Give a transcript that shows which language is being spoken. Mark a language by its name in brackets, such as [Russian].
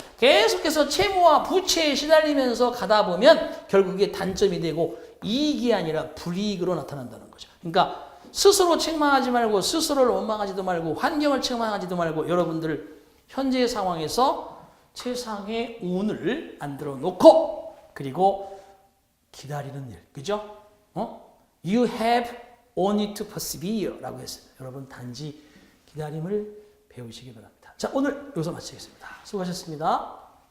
[Korean] 계속해서 채무와 부채에 시달리면서 가다 보면 결국에 단점이 되고 이익이 아니라 불이익으로 나타난다는 거죠. 그러니까 스스로 책망하지 말고 스스로를 원망하지도 말고 환경을 책망하지도 말고 여러분들 현재의 상황에서 최상의 운을 만들어 놓고 그리고 기다리는 일. 그죠? [English] You have only to persevere 라고 했어요. [Korean] 여러분 단지 기다림을 배우시기 바랍니다. 자, 오늘 여기서 마치겠습니다. 수고하셨습니다.